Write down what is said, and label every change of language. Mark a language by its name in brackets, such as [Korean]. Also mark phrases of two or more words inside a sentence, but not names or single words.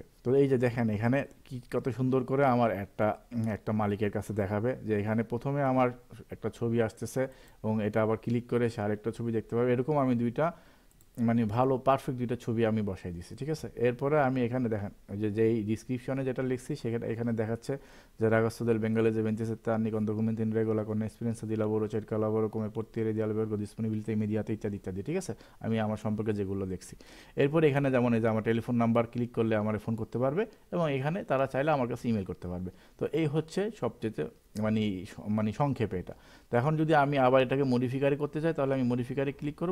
[Bangla] তো এই যে দেখেন এখানে কি কত সুন্দর করে আমার একটা মালিকের কাছে দেখাবে, যে এখানে প্রথমে আমার একটা ছবি আসতেছে, এবং এটা আবার ক্লিক করে সে আরেকটা ছবি দেখতে পাবে, এরকম আমি দুইটা মানে ভালো পারফেক্ট 2টা ছবি আমি বসাই দিছি, ঠিক আছে। এরপরে আমি এখানে দেখেন যে যেই ডিসক্রিপশনে যেটা লিখছি সেখানে এখানে দেখাচ্ছে যে [Italian] ragazzo del Bengale de 27 anni con documenti in regola con esperienza di lavoro, cerca lavoro come portiere di albergo, disponibilità immediata [Bangla] ইত্যাদি ইত্যাদি, ঠিক আছে। আমি আমার সম্পর্কে যেগুলো দেখছি, এরপরে এখানে যেমন এই যে আমার টেলিফোন নাম্বার ক্লিক করলে আমার ফোন করতে পারবে, এবং এখানে তারা চাইলে আমার কাছে ইমেল করতে পারবে। তো এই হচ্ছে সবচেয়ে মানে মানে সংক্ষেপে এটা। তো এখন যদি আমি আবার এটাকে মডিফিকারি করতে চাই, তাহলে আমি মডিফিকারি ক্লিক করব।